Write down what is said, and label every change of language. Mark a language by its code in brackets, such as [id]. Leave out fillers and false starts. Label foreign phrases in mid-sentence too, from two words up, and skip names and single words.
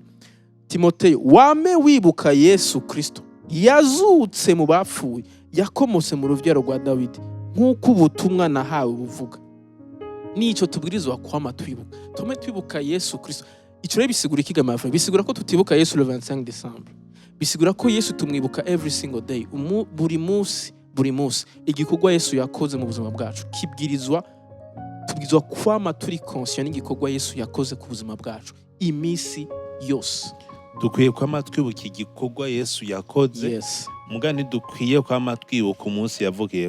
[rn] Timoteyo, wame wibuka Yesu Kristo yazutse mu bapfuye, yakomotse mu ruvyaro rwa Dawidi, nk'uko ubutumwa nahawe buvuga. Nico tubwirizwa kwama twibuka. Tume twibuka Yesu Kristo. Ico rero bisigura ikigamavu. Bisigura ko tutibuka Yesu le 25 December. Bisigura ko Yesu tumwibuka [en] every single day. [rn] Buri munsi. Igikorwa Yesu yakoze mu buzima bwacu tubwirizwa kwama turi conscient n'igikorwa Yesu yakoze ku buzima bwacu imisi yose. Dukwiye kwama twibuka igikorwa Yesu yakoze. Yes. Mugani dukwiye kwama twibuka umunsi yavugiyeho.